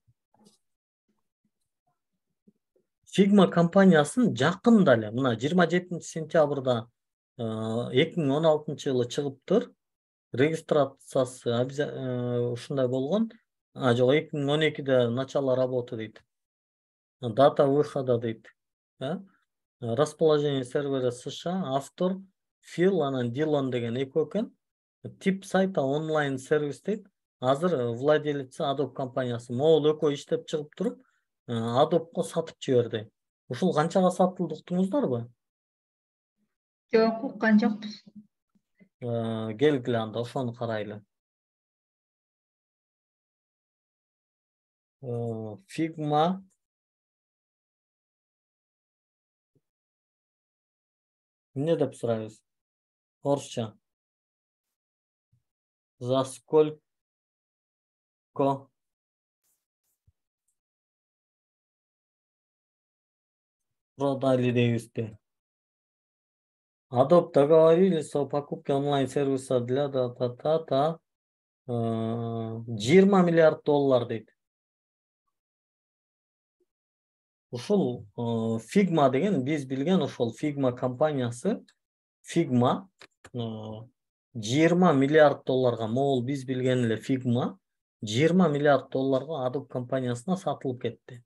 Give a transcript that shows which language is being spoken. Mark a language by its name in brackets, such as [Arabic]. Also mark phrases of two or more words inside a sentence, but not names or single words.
[Kyrgyz] Figma компаниясын жакында эле, мына 27-сентябрда 2016-жылы чыгыптыр. Регистрациясы ушундай болгон. Жок, 2012-де [Russian] начало работы [Kyrgyz] дейт. [Russian] Дата выхода дейт. Расположение сервера США, автор Фил, [Kyrgyz] анан Дилон деген экөө экен. [Russian] Тип сайта онлайн сервис дейт. [Kyrgyz] Азыр владелици Adobe компаниясы. Могул экөө иштеп чыгып туруп, Adobe'го сатып жиберди. Ушул канчага сатылды уктуңуздарбы? Жок, уккан жокпуз. Келгиле анда ошону карайлы. Figma эмне деп сурайбыз? Орусча. [Russian] За сколько продали дейбизби? Adobe договорились о покупке онлайн-сервиса для 20 миллиард доллар дейт. [Kyrgyz] Ушул Figma деген биз билген ошол Figma компаниясы, Figma 20 миллиард долларга, могул биз билген эле Figma 20 миллиард долларга Adobe компаниясына сатылып кетти.